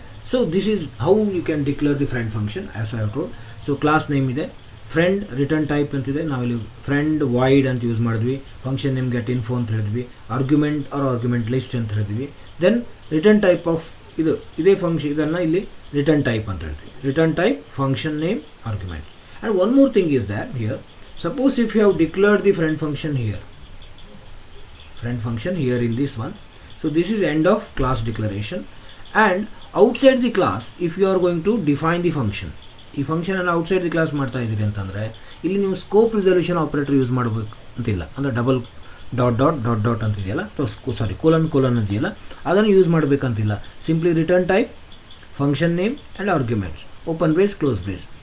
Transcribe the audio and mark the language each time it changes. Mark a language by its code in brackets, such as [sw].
[en] So this is how you can declare the friend function as I have told. So class name [kn] ಇದೆ, friend return type ಅಂತಿದೆ, ನಾವಿಲ್ಲಿ friend void ಅಂತ use ಮಾಡಿದ್ವಿ, function name get info ಅಂತ ಹೇಳಿದ್ವಿ, argument R argument list ಅಂತ ಹೇಳಿದ್ವಿ. Then return type of ಇದೇ ಫಂಕ್ಷನ್, ಇದನ್ನು ಇಲ್ಲಿ ರಿಟರ್ನ್ ಟೈಪ್ ಅಂತ ಹೇಳ್ತೀವಿ, return type function name argument. [en] And one more thing is that here Suppose if you have declared the friend function here in this one, so this is end of class declaration. And outside the class, if you are going to define the function, [kn] ಈ function ಅನ್ನು outside the class ಮಾಡ್ತಾ ಇದ್ದೀರಿ ಅಂತಂದರೆ ಇಲ್ಲಿ ನೀವು scope resolution operator use ಮಾಡಬೇಕು ಅಂತಿಲ್ಲ. ಅಂದರೆ double dot dot dot dot ಅಂತಿದೆಯಲ್ಲ, ಸಾರಿ ಕೋಲನ್ ಅಂತಿದೆಯಲ್ಲ, ಅದನ್ನು use ಮಾಡಬೇಕಂತಿಲ್ಲ. [en] Simply return type function name and arguments, open brace close brace.